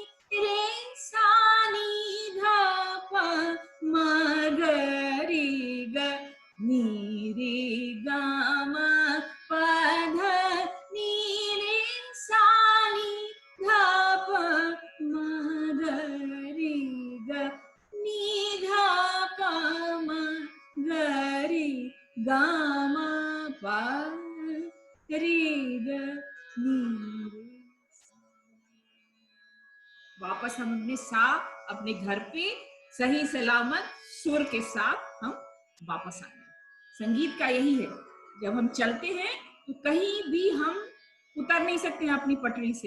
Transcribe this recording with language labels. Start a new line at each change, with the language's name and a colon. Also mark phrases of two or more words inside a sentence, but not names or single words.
Hindi: रे सा नी ध प म ग रे ग नी रे ग म प ध नी रे सा नी ध प म ग रे ग नी ध प म ग रे ग म प रे ग नी रे सा। वापस हम अपने सा अपने घर पे सही सलामत सुर के साथ हम वापस आए। संगीत का यही है, जब हम चलते हैं तो कहीं भी हम उतर नहीं सकते हैं अपनी पटरी से।